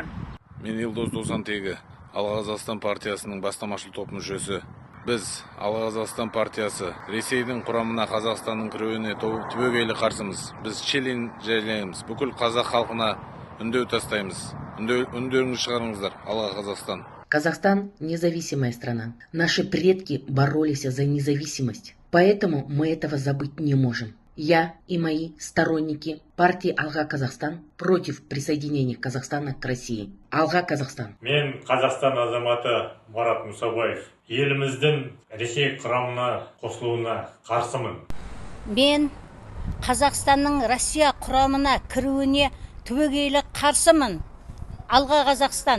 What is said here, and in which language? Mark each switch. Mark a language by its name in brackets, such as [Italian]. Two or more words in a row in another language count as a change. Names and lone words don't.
[Kazakh] Мен Елдос Досантегі, Алға Қазақстан партиясының бастамашыл топ мүшесі. Біз Алға Қазақстан партиясы Ресейдің құрамына Қазақстанның кіруіне түбегейлі қарсымыз. Біз челлендж жариялаймыз. Бүкіл қазақ халқына үндеу тастаймыз. Үндеуіңізді шығарыңыздар. Алға Қазақстан. [Russian] Казахстан – независимая страна. Наши предки боролись за независимость. Поэтому мы этого забыть не можем. Я и мои сторонники партии Алға Қазақстан против присоединения Казахстана к России. Алға Қазақстан. [Kazakh] Мен Қазақстан азаматы Марат Мұсабаев. Еліміздің Ресей құрамына қосылуына қарсымын. Мен Қазақстанның Россия құрамына кіруіне түбегейлі қарсымын. Алға Қазақстан.